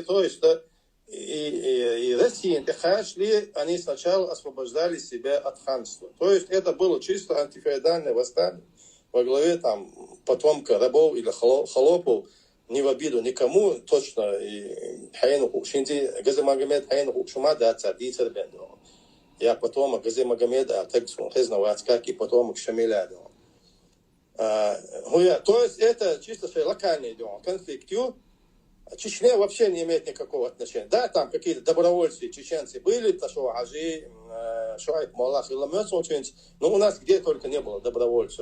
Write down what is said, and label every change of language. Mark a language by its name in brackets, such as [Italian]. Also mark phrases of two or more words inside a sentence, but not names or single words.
[Russian] То есть и Россия, шли, они сначала освобождали себя от ханства. То есть это было чисто антифеодальное восстание во главе потомка рабов или холопов. Не в обиду никому, точно, и Хайнуху, Шинди, Гази Магомед, Хайнуху, Шумада, Цадицер Бендо. Я потомок Гази Магомеда, Тексун, Хезнавацкак, и потомок Шамиля. То есть это чисто локальный конфликт. Чечня вообще не имеет никакого отношения. Да, там какие-то добровольцы, чеченцы были, Ташо Ажи, Шуайб Малах и Ламёцович, но у нас где только не было добровольцев.